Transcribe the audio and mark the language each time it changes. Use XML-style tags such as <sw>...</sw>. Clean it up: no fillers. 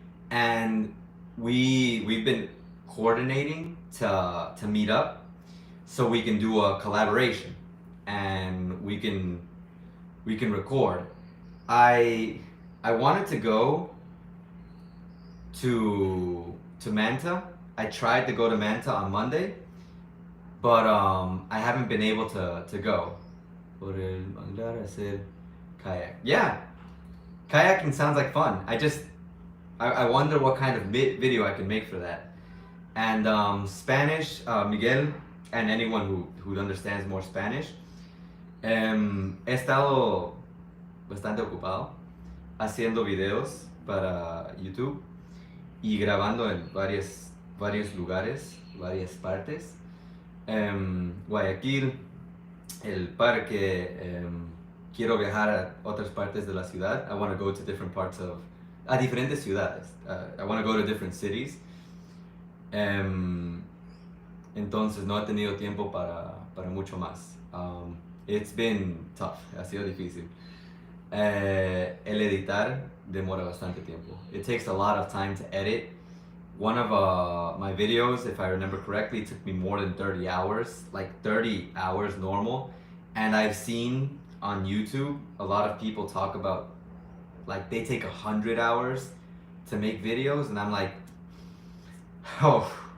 <en>And we've been coordinating to meet up so we can do a collaboration and we can record. I wanted to go to Manta. I tried to go to Manta on Monday, but I haven't been able to go.</en> <es>Por el mandar a hacer kayak.</es> <en>Yeah, kayaking sounds like fun. I wonder what kind of video I can make for that. And Spanish, Miguel, and anyone who understands more Spanish,</en> <es>he estado bastante ocupado haciendo videos para YouTube y grabando en varios lugares, varias partes. Guayaquil, el parque, quiero viajar a otras partes de la ciudad.</es> <en>I want to go to different parts of,</en> <es>a diferentes ciudades.</es> <en>I want to go to different cities.</en> <es>Entonces no he tenido tiempo para mucho más.</es> <en>It's been tough,</en> <es>ha sido difícil. El editar demora bastante tiempo.</es> <en>It takes a lot of time to edit. One of my videos, if I remember correctly, took me more than 30 hours, like 30 hours normal. And I've seen on YouTube a lot of people talk about like they take 100 hours to make videos, and I'm like, oh.</en>